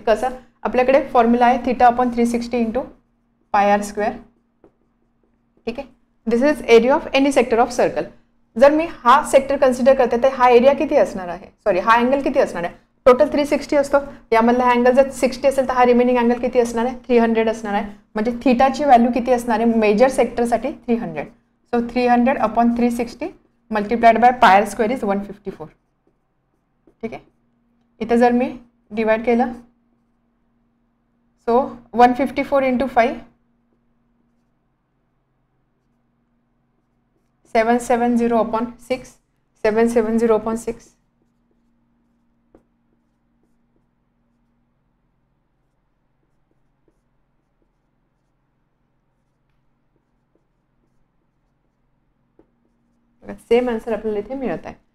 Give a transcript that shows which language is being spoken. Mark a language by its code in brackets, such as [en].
[mr] कसं आपल्याकडे फॉर्म्युला आहे θ/360 इंटू πr². ठीक आहे. [en] This is area of any sector of circle. [mr] जर मी हा सेक्टर कन्सिडर करते तर हा एरिया किती असणार आहे, सॉरी हा अँगल किती असणार आहे, टोटल 360 असतो. यामधला अँगल जर 60 असेल तर हा रिमेनिंग अँगल किती असणार आहे 300 असणार आहे. म्हणजे थीटाची व्हॅल्यू किती असणार आहे major सेक्टरसाठी 300. [en] So 300/360 multiplied by πr² is 154. [mr] ठीक आहे. इथे जर मी डिवाइड केलं सो 154 इंटू 5 770/6 770/6 सेम आन्सर आपल्याला इथे मिळत आहे.